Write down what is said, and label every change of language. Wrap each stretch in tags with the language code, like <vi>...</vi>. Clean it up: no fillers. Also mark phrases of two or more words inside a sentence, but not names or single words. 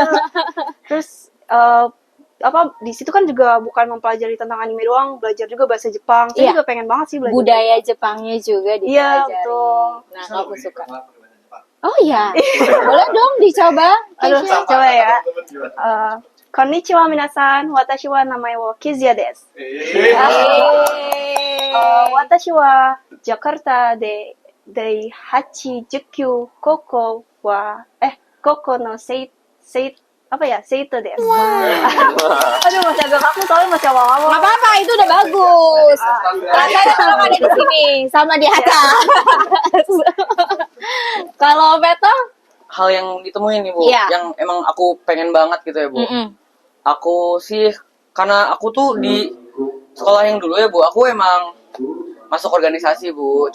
<id>Terus di situ kan juga bukan mempelajari tentang anime doang, belajar juga bahasa Jepang. Saya juga pengen banget sih belajar budaya Jepangnya juga dipelajari. Iya, betul. Nah, kamu suka. Oh iya. Boleh dong dicoba. Aduh, Keisha. coba ya.</id> <ja>こんにちは皆さん、私は名前をキズヤです. 私はジャカルタで第八十九高校は高校の生徒です.</ja> <id>Aduh, masih agak kaku soalnya masih awal-awal. Nggak apa-apa, itu udah bagus. Rasanya tolong ada di sini sama di atas. Kalau Veto? Hal yang ditemuin nih Bu, Iya. yang emang aku pengen banget gitu ya Bu. Aku sih karena aku tuh di sekolah yang dulu ya Bu, aku emang masuk organisasi Bu.</id>